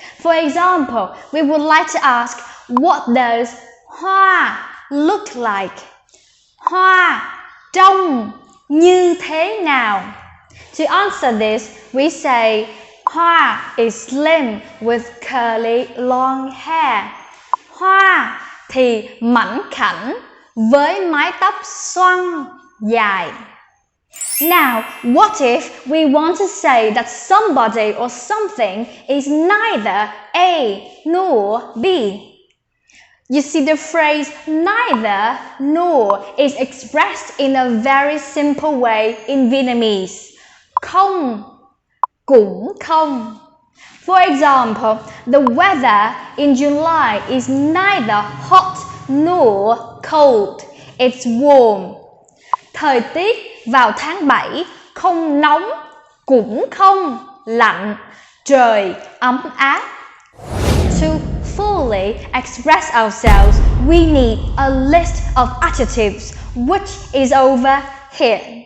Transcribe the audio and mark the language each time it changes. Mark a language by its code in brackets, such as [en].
[en] For example, we would like to ask, what does Hoa look like? [vi] Hoa trông như thế nào? [en] To answer this, we say, Hoa is slim with curly long hair. [vi] Hoa thì mảnh khảnh với mái tóc xoăn dài. [en] Now, what if we want to say that somebody or something is neither A nor B? You see, the phrase neither nor is expressed in a very simple way in Vietnamese. [vi] Không, cũng không. [en] For example, the weather in July is neither hot nor cold. It's warm. [vi] Thời tiết vào tháng 7 không nóng, cũng không lạnh. Trời ấm áp. [en] To fully express ourselves, we need a list of adjectives, which is over here.